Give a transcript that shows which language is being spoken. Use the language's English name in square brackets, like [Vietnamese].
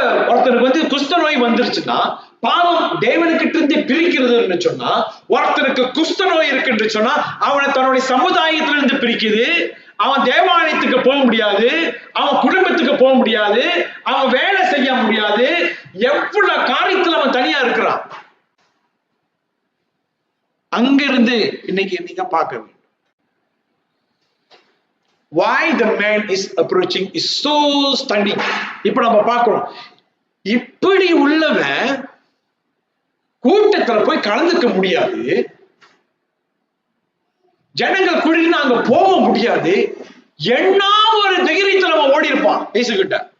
[Tamil] ஒருத்தருக்கு வந்து குஷ்ட நோய் வந்துருச்சுன்னா, பாவம் தேவனுக்கிட்ட இருந்து பிரிக்கிறது சொன்னா, ஒருத்தருக்கு குஷ்ட நோய் இருக்குன்னு சொன்னா அவனை தன்னுடைய சமுதாயத்திலிருந்து பிரிக்குது. அவன் தேவாலயத்துக்கு போக முடியாது, அவன் குடும்பத்துக்கு போக முடியாது, அவன் வேலை செய்ய முடியாது, எவ்வளவு காரியத்தில் அவன் தனியா இருக்கிறான். அங்கிருந்து இன்னைக்கு நீங்க பார்க்க வேண்டும். [English] Why the man is approaching is so stunning. [Tamil] இப்ப நம்ம பார்க்கிறோம், இப்படி உள்ளவன் கூட்டத்துல போய் கலந்துக்க முடியாது, ஜனங்கள் கூடினா அங்க போக முடியாது. என்ன ஒரு தைரியத்துல அவன் ஓடி இருப்பான் இயேசு கிட்ட.